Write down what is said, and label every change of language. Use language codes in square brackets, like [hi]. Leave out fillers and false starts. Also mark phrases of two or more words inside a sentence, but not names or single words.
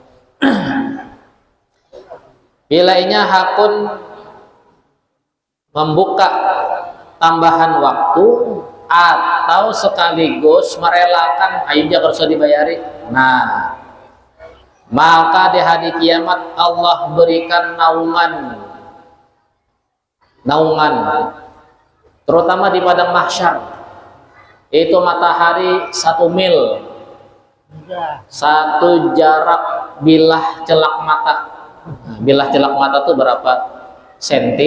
[bjn] Bila inya hakun membuka tambahan waktu atau sekaligus merelakan ayo jangan usah dibayari. [id] Nah, maka di hari kiamat Allah berikan naungan, terutama di padang mahsyar. Itu matahari 1 mil, 1 jarak bilah celak mata. [bjn] Bilah celak mata tuh berapa senti?